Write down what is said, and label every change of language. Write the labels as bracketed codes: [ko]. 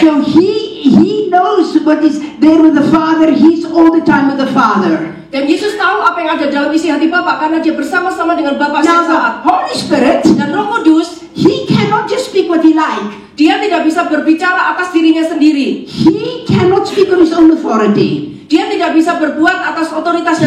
[en] So he knows what is there with the Father. He's all the time with the Father. [id] Dan Yesus tahu apa yang ada dalam isi hati Bapa karena dia bersama-sama dengan Bapa [en] Now the [id] saat. [en] Holy Spirit, [id] Dan Roh Kudus, [en] he cannot just speak what he like. [id] dia tidak bisa berbicara atas dirinya sendiri. [en] He cannot speak on his own authority. [id] Dia tidak bisa berbuat atas otoritasnya